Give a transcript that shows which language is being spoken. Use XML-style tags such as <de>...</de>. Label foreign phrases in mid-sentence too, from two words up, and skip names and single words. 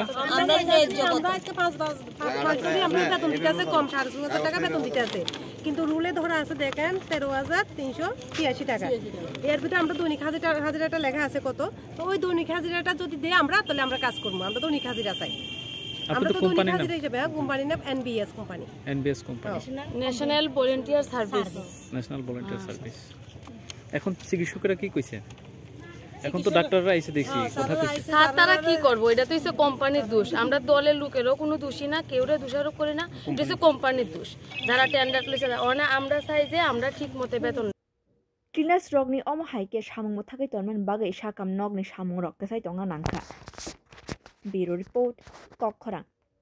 <bn>আমরা আজকে 5 মাস ধরে আমরা বেতন দিতে আছে কম 6,500 টাকা বেতন দিতে আছে কিন্তু রুলে ধরা আছে দেখেন 13,386 টাকা এর ভিতরে আমরা দৈনিক হাজিরাটা লেখা আছে কত তো ওই দৈনিক হাজিরাটা যদি দেই আমরা তাহলে আমরা কাজ করব আমরা দৈনিক হাজিরা চাই আমরা তো কোম্পানি নাম কোম্পানি নাম NBS কোম্পানি ন্যাশনাল ভলান্টিয়ার সার্ভিস এখন চিকিৎসকরা কি কইছে এখন তো ডাক্তাররা এসে দেখছি কথা কইছে স্যার তারা কি করব এটা তো হইছে কোম্পানির দোষ আমরা দলের লোকেরও কোনো দোষী না কেউরে দোষারোপ করি না এটা হইছে কোম্পানির দোষ যারা টেন্ডার লইছে ওনা আমরা চাই যে আমরা ঠিকমতো বেতন</bn> <trp>cleaners rokni omo haike samung muthagai tonman bagai sakam nokni samung rok tesai tonga nangkha Bureau Report Kokkhorang</trp>